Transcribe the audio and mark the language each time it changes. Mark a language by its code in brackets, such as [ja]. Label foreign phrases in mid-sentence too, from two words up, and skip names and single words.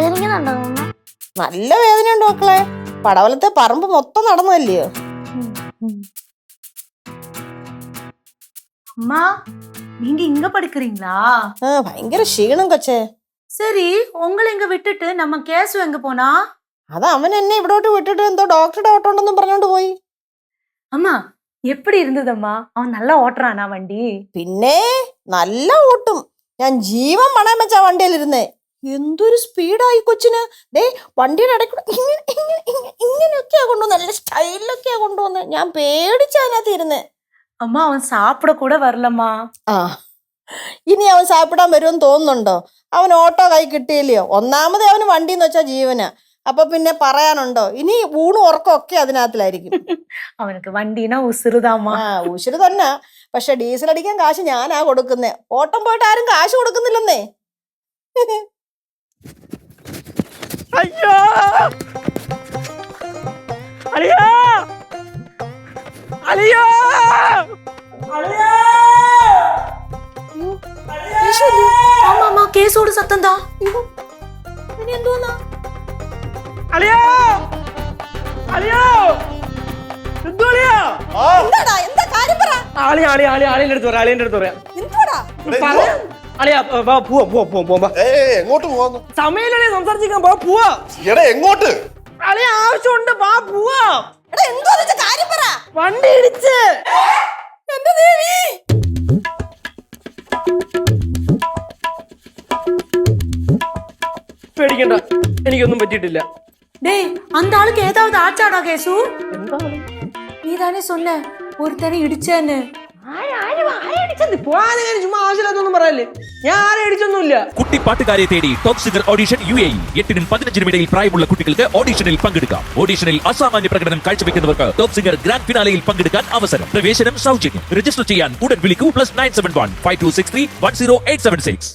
[ml] ഉണ്ടോ? നല്ല വേദനയുണ്ട് മക്കളെ. പടവലത്തെ പറമ്പ് മൊത്തം നടന്നല്ലയോ. [ta] அம்மா நீங்க இங்க படிக்கிறீங்களா? [ml] ഭയങ്കര ക്ഷീണം കൊച്ചേ. [ta] சரி, உங்களை இங்க விட்டுட்டு நம்ம கேசு எங்க போனா? [ml] അത് അവൻ എന്നെ ഇവിടോട്ട് വിട്ടിട്ട് എന്തോ ഡോക്ടറുടെ ഓട്ടം ഉണ്ടെന്നും പറഞ്ഞോണ്ട് പോയി. [ta] அம்மா எப்படி இருந்ததம்மா? அவன் நல்லா ஓட்டுறானா வண்டி? [ml] പിന്നെ നല്ല ഓട്ടും. ഞാൻ ജീവൻ പണയം വെച്ചാ വണ്ടിയിലിരുന്നേ. എന്തൊരു സ്പീഡായി കൊച്ചിന്. ദേ വണ്ടിയുടെ ഇടയ്ക്കൂടെ ഇങ്ങനെയൊക്കെയാ കൊണ്ടുവന്ന്, നല്ല സ്റ്റൈലിലൊക്കെയാ കൊണ്ടുവന്ന്. ഞാൻ പേടിച്ച അതിനകത്ത് ഇരുന്നേ. [ta] அம்மா அவன் சாப்பிட கூட வரலம்மா. [ml] ഇനി അവൻ സാപ്പിടാൻ വരുമെന്ന് തോന്നുന്നുണ്ടോ? അവൻ ഓട്ടോ കൈ കിട്ടിയില്ലയോ. ഒന്നാമത് അവന് വണ്ടി എന്ന് വെച്ചാൽ ജീവനാ. അപ്പൊ പിന്നെ പറയാനുണ്ടോ? ഇനി ഊണും ഉറക്കം ഒക്കെ അതിനകത്തിലായിരിക്കും. [ta] அவனக்கு வண்டீனா உசிருதாம்மா. [ml] ഉശിര് തന്നെ. പക്ഷെ ഡീസൽ അടിക്കാൻ കാശ് ഞാനാ കൊടുക്കുന്നേ. ഓട്ടം പോയിട്ട് ആരും കാശ് കൊടുക്കുന്നില്ലെന്നേ. അയ്യോ അളിയാ അളിയാ [ta] ஆமாமா கேஸோட சத்தம் தான். [ml] ഇനി എന്തോന്നാ? അളിയാ അളിയാ എന്തോളിയാ? എന്താടാ? എന്താ കാര്യം പറ. ആളിന്റെ അടുത്ത് പറയാം. എന്താടാ? അളിയാ പോവാ. എങ്ങോട്ട് പോവാന്ന്? സമയല്ലേ സംസാരിച്ചിരിക്കാൻ പോവാ. എടാ എങ്ങോട്ട്? അളിയ ആവശ്യമുണ്ട് പോവാ. എടാ എന്തോ കാര്യം പറ. വണ്ടി ഇടിച്ച്. എന്റെ ദേവി. പേടിക്കണ്ട, എനിക്കൊന്നും പറ്റിയിട്ടില്ല. [ta] டேய் அந்த ஆளுக்கு ஏதாவது ஆச்சாடா கேசு? [ml] എന്താ [ta] நீ தானே சொன்ன ஒருத்தனை இடிச்சேன்னு. [ml] ചുമ്മാ ആവശ്യമില്ലാത്തൊന്നും പറയല്ലേ. ഞാൻ ആരെ അടിച്ചൊന്നുമില്ല. കുട്ടി പാട്ടുകാരെ തേടി ടോപ് സിംഗർ ഓഡിഷൻ UAE. 8-നും 15-നും ഇടയിൽ പ്രായമുള്ള കുട്ടികൾക്ക് ഓഡിഷനിൽ പങ്കെടുക്കാം. ഓഡിഷനിൽ അസാമാന്യ പ്രകടനം കാഴ്ചവെക്കുന്നവർക്ക് ടോപ് സിംഗർ ഗ്രാൻഡ് ഫിനാലയിൽ പങ്കെടുക്കാൻ അവസരം. പ്രവേശനം സൗജന്യം. രജിസ്റ്റർ ചെയ്യാൻ ഉടൻ വിളിക്കൂ. +971 5263 10876.